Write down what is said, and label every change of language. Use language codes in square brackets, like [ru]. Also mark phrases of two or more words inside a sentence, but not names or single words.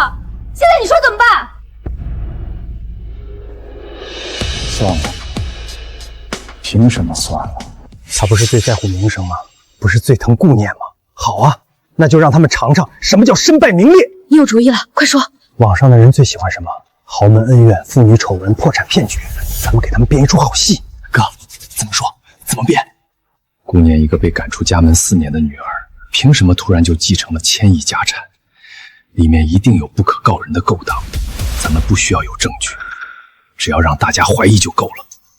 [zh] 現在你說怎麼辦？算了，憑什麼算了？他不是最在乎名声嗎？不是最疼顧念吗？好啊，那就讓他們嘗嘗什麼叫身敗名裂。你有主意了，快說。網上的人最喜歡什麼？豪門恩怨、父女醜聞、破產騙局，咱們給他們編一出好戲。哥，怎麼說？怎麼編？顧念一個被趕出家門4年的女兒，憑什麼突然就繼承了1000億家產？裡面一定有不可告人的勾當。咱們不需要有證據，只要讓大家懷疑就夠了。